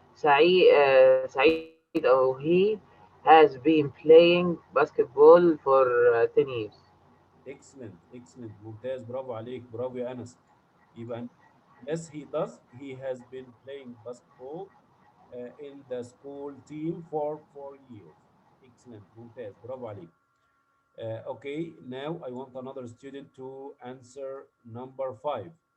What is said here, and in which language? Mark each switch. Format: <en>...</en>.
<en>سعيد أو he has been playing basketball for 10 years. Excellent. Excellent.</en> <ar>ممتاز، برافو عليك، برافو يا أنس.</ar> <en>يبقى yes he does. He has been playing basketball in the school team for 4 years. Excellent.</en> <ar>ممتاز، برافو عليك.</ar> <en>Okay, now I want another student to answer number 5.</en>